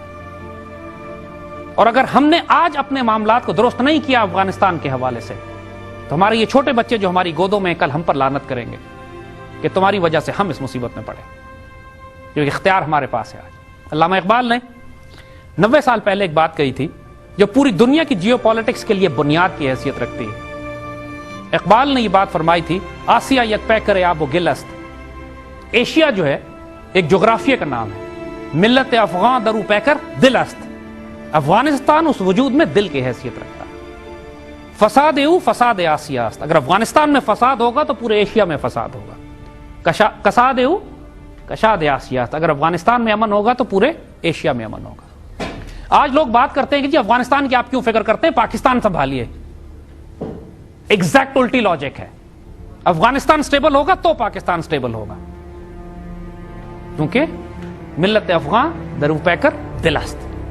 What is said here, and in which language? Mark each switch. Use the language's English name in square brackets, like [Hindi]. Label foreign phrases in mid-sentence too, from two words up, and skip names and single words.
[Urdu] اور اگر ہم نے آج اپنے معاملات کو درست نہیں کیا افغانستان کے حوالے سے، تو ہمارے یہ چھوٹے بچے جو ہماری گودوں میں کل ہم پر لعنت کریں گے کہ تمہاری وجہ سے ہم اس مصیبت میں پڑے، جو اختیار ہمارے پاس ہے آج۔ علامہ اقبال نے 90 سال پہلے ایک بات کہی تھی جو پوری دنیا کی جیو پالیٹکس کے لیے بنیاد کی حیثیت رکھتی ہے۔ اقبال نے یہ بات فرمائی تھی، [Persian] آسیہ یک پیکر آب و گل است۔ [Urdu] ایشیا جو ہے ایک جغرافیہ کا نام ہے، [Persian] ملت افغان درو پیکر دل است۔ [Urdu] افغانستان اس وجود میں دل کی حیثیت رکھتا ہے۔ [Persian] فساد او فساد آسیہ است۔ [Urdu] اگر افغانستان میں فساد ہوگا تو پورے ایشیا میں فساد ہوگا۔ [Persian] کساد او کشاد آسیہ است۔ [Urdu] اگر افغانستان میں امن ہوگا تو پورے ایشیا میں امن ہوگا۔ آج لوگ بات کرتے ہیں کہ جی افغانستان کی آپ کیوں فکر کرتے ہیں، پاکستان سنبھالیے۔ ایگزیکٹ الٹی لاجک ہے۔ افغانستان سٹیبل ہوگا تو پاکستان سٹیبل ہوگا، کیونکہ [Persian] ملت افغان درو پیکر دل است۔